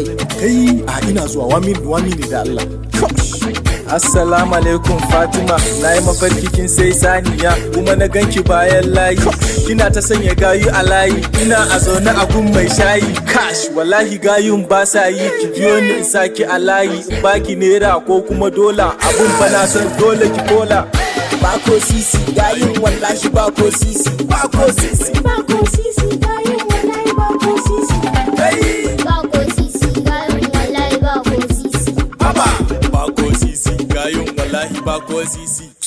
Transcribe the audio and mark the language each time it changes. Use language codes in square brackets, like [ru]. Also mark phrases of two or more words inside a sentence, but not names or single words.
[ha] kai a ina zuwa 1 minute da Allah. [ar] السلام عليكم [ha] Fatima, na yi mafarki kin sai saniya kuma na ganki bayan layi. Kina ta sanya gayu a layi, ina a zaune a gun mai shayi. Cash, wallahi gayun ba sa yi, ki biyo ni in saki a layi. In baki naira ko kuma dola, abun fa na son dole ki kola. Bako sisi, gayun wallahi bako sisi. Bako sisi, Bako sisi, gayun wallahi bako sisi. hey, Bako sisi, gayun wallahi bako sisi. baba. Bako sisi, gayun wallahi bako sisi.